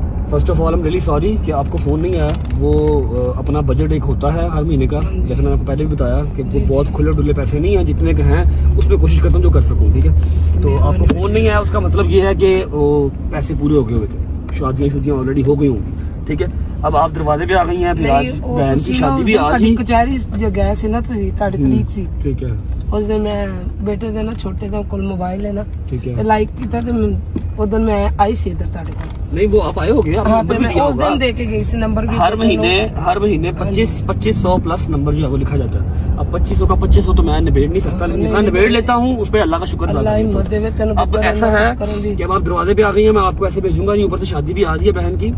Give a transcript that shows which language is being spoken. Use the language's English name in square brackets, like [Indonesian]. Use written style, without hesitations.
[Hindi] First of all I am really sorry कि आपको phone नहीं आया। वो अपना बजट एक होता है हर महीने का, जैसे मैंने आपको पहले भी बताया कि वो बहुत खुले डुले पैसे नहीं हैं, जितने के हैं उसमें कोशिश करता हूँ जो कर सकूँ। ठीक है, तो आपको फ़ोन नहीं आया उसका मतलब ये है कि वो पैसे पूरे हो गए हुए थे, शादियाँ ऑलरेडी हो गई होंगी। ठीक है, अब आप दरवाजे पे आ गई हैं, फिर आज बहन की शादी भी आज ही। कचहरी गए [Punjabi] ਸੀ ਨਾ ਤੁਸੀਂ, ਤੁਹਾਡੀ ਤਰੀਕ ਸੀ। [Hindi] ठीक है, [Punjabi] ਉਸ ਦਿਨ ਮੈਂ ਬੇਟੇ ਦੇ ਨਾ ਛੋਟੇ ਦੇ ਕੋਲ ਮੋਬਾਈਲ ਹੈ ਨਾ, [Hindi] ठीक है। [Punjabi] ਤੇ ਲਾਈਕ ਕੀਤਾ ਤੇ ਉਦੋਂ ਮੈਂ ਆਈ ਸੀ ਇੱਧਰ ਤੁਹਾਡੇ ਕੋਲ। [Hindi] नहीं वो आप आए हो गए, [Punjabi] ਹਾਂ ਤੇ [Hindi] मैं उस दिन दे के गई सी नंबर भी। हर महीने 2500 प्लस नंबर जो है वो लिखा जाता है। अब 2500 का 2500 तो मैं निबेड़ नहीं सकता, लेकिन जितना निबेड़ लेता हूँ उस पर अल्लाह का शुक्र अदा अल्लाह करता [Punjabi] हिम्मत देवे तेन। [Hindi] हूं। अब ऐसा है कि अब आप दरवाजे पे आ गई हैं, मैं आपको ऐसे भेजूंगा नहीं, ऊपर से शादी भी आज ही है बहन की।